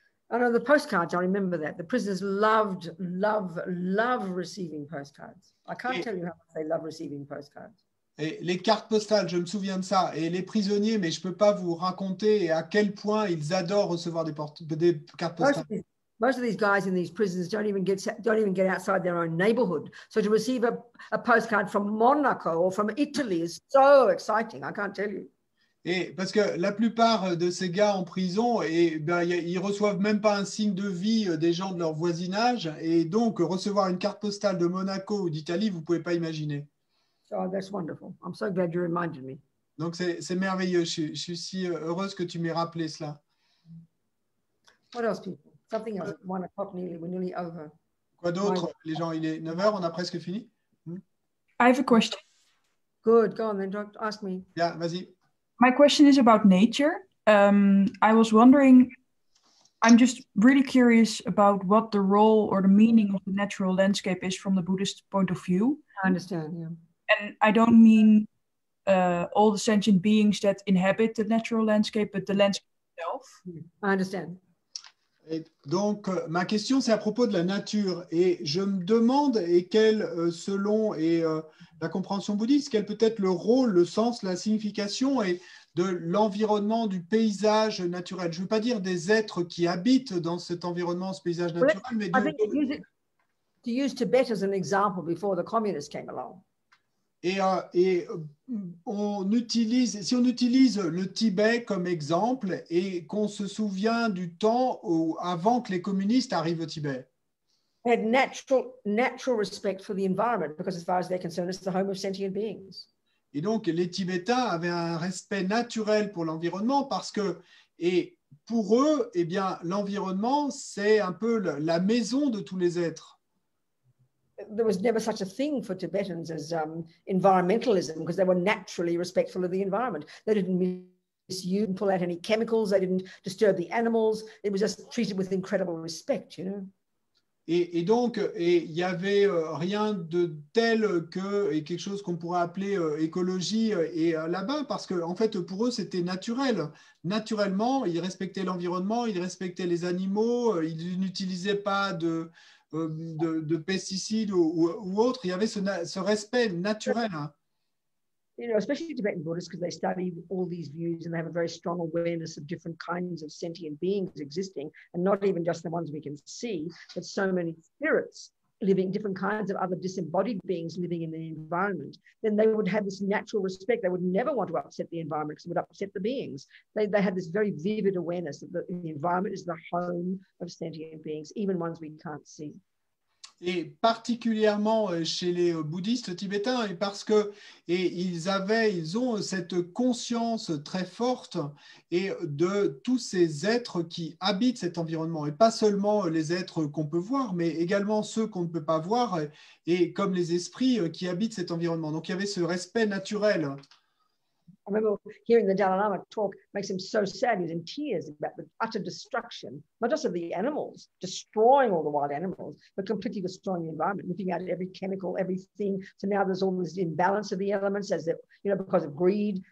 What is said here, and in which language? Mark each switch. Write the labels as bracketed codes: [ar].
[en] I know the postcards, I remember that. The prisoners love receiving postcards. I can't tell you how much they love receiving postcards. [fr] Et les cartes postales, je me souviens de ça. Et les prisonniers, mais je ne peux pas vous raconter à quel point ils adorent recevoir des cartes postales. [en] Most of these guys in these prisons don't even get outside their own neighborhood. So to receive a postcard from Monaco or from Italy is so exciting. I can't tell you. [fr] Et parce que la plupart de ces gars en prison, ils reçoivent même pas un signe de vie des gens de leur voisinage, et donc recevoir une carte postale de Monaco ou d'Italie, vous pouvez pas imaginer. [en] So that's wonderful. I'm so glad you reminded me. [fr] Donc c'est merveilleux. Je suis si heureuse que tu m'aies rappelé cela. [en] What else, people? Something else. 1 o'clock nearly. We're nearly over. [fr] Quoi d'autre? Les gens, il est 9h, on a presque fini. [en] I have a question. Good. Go on then. Don't ask me. [fr] Yeah, vas-y. [en] My question is about nature. I was wondering, I'm just really curious about what the role or the meaning of the natural landscape is from the Buddhist point of view. I understand, yeah. And I don't mean all the sentient beings that inhabit the natural landscape, but the landscape itself. I understand. [fr] Et donc, ma question, c'est à propos de la nature. Et je me demande, selon la compréhension bouddhiste, quel peut être le rôle, le sens, la signification et de l'environnement, du paysage naturel. Je ne veux pas dire des êtres qui habitent dans cet environnement, ce paysage naturel, mais [en] to use Tibet as an example before the communists came along. [fr] Et si on utilise le Tibet comme exemple et qu'on se souvient du temps avant que les communistes arrivent au Tibet. [en] They had natural respect for the environment because as far as they're concerned, it's the home of sentient beings. [fr] Et donc, les Tibétains avaient un respect naturel pour l'environnement parce que, et pour eux, eh bien, l'environnement, c'est un peu la maison de tous les êtres. [en] There was never such a thing for Tibetans as environmentalism because they were naturally respectful of the environment. They didn't misuse and pull out any chemicals. They didn't disturb the animals. It was just treated with incredible respect, you know. [fr] Et donc, il n'y avait rien de tel et quelque chose qu'on pourrait appeler écologie là-bas, parce que en fait, pour eux, c'était naturel. Naturellement, ils respectaient l'environnement, ils respectaient les animaux, ils n'utilisaient pas de pesticides ou autres. Il y avait ce respect naturel. Hein. [en] You know, especially Tibetan Buddhists, because they study all these views and they have a very strong awareness of different kinds of sentient beings existing, and not even just the ones we can see, but so many spirits living, different kinds of other disembodied beings living in the environment. Then they would have this natural respect. They would never want to upset the environment because it would upset the beings. They had this very vivid awareness that the environment is the home of sentient beings, even ones we can't see. [fr] Et particulièrement chez les bouddhistes tibétains, et parce que ils ont cette conscience très forte et de tous ces êtres qui habitent cet environnement, et pas seulement les êtres qu'on peut voir, mais également ceux qu'on ne peut pas voir, et comme les esprits qui habitent cet environnement. Donc il y avait ce respect naturel. [en] I remember hearing the Dalai Lama talk, makes him so sad. He was in tears about the utter destruction, not just of the animals, destroying all the wild animals, but completely destroying the environment, looking at every chemical, everything. So now there's all this imbalance of the elements, as because of greed.